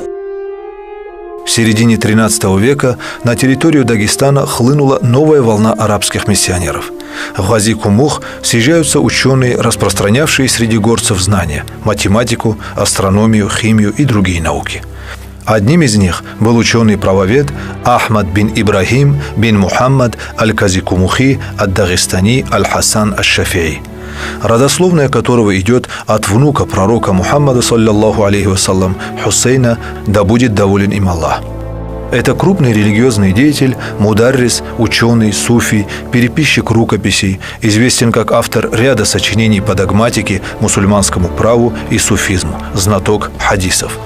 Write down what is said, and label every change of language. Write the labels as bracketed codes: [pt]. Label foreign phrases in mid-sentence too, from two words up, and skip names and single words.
[ru] В середине XIII века на территорию Дагестана хлынула новая волна арабских миссионеров. В Гази-Кумух съезжаются ученые, распространявшие среди горцев знания – математику, астрономию, химию и другие науки. Одним из них был ученый-правовед Ахмад бин Ибрахим бин Мухаммад аль-Казикумухи ад-Дагестани аль-Хасан аш-Шафии, родословная которого идет от внука пророка Мухаммада, [ar] صلى الله عليه وسلم, [ru] Хусейна, да будет доволен им Аллах. Это крупный религиозный деятель, мударрис, ученый, суфий, переписчик рукописей, известен как автор ряда сочинений по догматике, мусульманскому праву и суфизму, знаток хадисов.